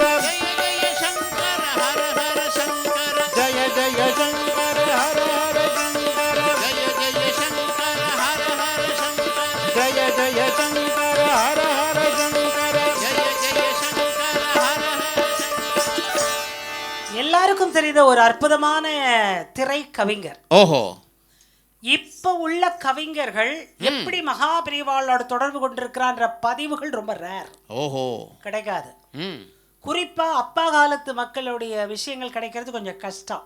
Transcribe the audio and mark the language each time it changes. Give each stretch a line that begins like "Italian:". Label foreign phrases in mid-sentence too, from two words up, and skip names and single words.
Sanskrit: जय जय शंकर हर हर शंकर जय जय शंकर हर हर शंकर जय जय शंकर हर हर शंकर जय जय शंकर हर हर शंकर जय जय शंकर हर हर
Tamil: எல்லாருக்கும் தெரிந்த ஒரு அற்புதமான திரை கவிஞர். ஓஹோ. இப்ப உள்ள கவிஞர்கள் எப்படி மகாபிரிவாளோட தொடர்பு கொண்டிருக்கிறான்ற பதிவுகள் ரொம்ப ரேர். ஓஹோ. கிடைக்காது. குறிப்பா அப்பா காலத்து மக்களுடைய விஷயங்கள் கிடைக்கிறது கொஞ்சம் கஷ்டம்.